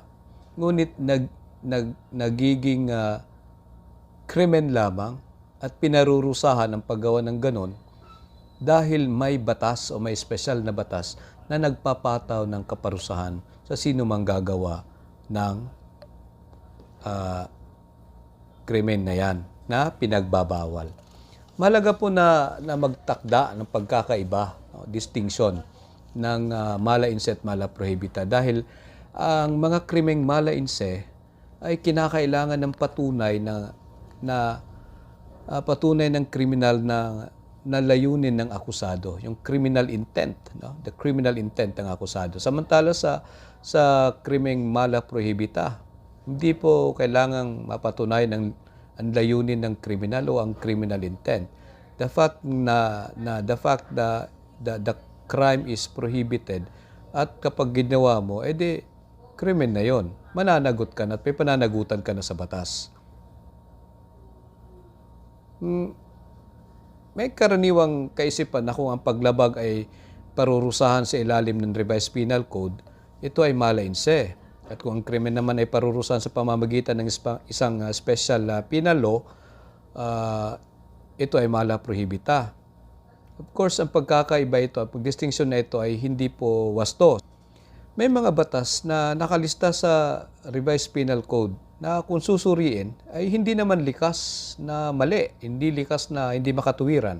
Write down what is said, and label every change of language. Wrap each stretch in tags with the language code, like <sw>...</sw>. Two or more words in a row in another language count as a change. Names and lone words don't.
<tl>Ngunit nagiging krimen lamang at pinarurusahan ang paggawa ng ganon dahil may batas o may espesyal na batas na nagpapataw ng kaparusahan sa sino mang gagawa ng krimen na yan na pinagbabawal. Mahalaga po na magtakda ng pagkakaiba, distinction ng</tl> <la>mala in se</la> <tl>at</tl> <la>mala prohibita</la> <tl>dahil ang mga krimeng</tl> <la>mala in se</la> <tl>ay kinakailangan ng patunay patunay ng kriminal na layunin ng akusado, yung</tl> <en>criminal intent,</en> <tl>no?</tl> <en>The criminal intent</en> <tl>ng akusado. Samantala sa krimeng</tl> <la>mala prohibita,</la> <tl>hindi po kailangang mapatunay ang layunin ng kriminal o ang</tl> <en>criminal intent. The fact that the crime is prohibited</en> <tl>at kapag ginawa mo, edi krimen na yon. Mananagot ka na at may pananagutan ka na sa batas. May karaniwang kaisipan na kung ang paglabag ay parurusahan sa ilalim ng Revised Penal Code, ito ay</tl> <la>mala in se.</la> <tl>At kung ang krimen naman ay parurusahan sa pamamagitan ng isang</tl> <en>special penal law,</en> <tl>ito ay</tl> <la>mala prohibita.</la> <tl>Of course, ang pagkakaiba ito, ang distinction na ito ay hindi po wasto. May mga batas na nakalista sa Revised Penal Code na kung susuriin ay hindi naman likas na mali, hindi likas na hindi makatuwiran.</tl>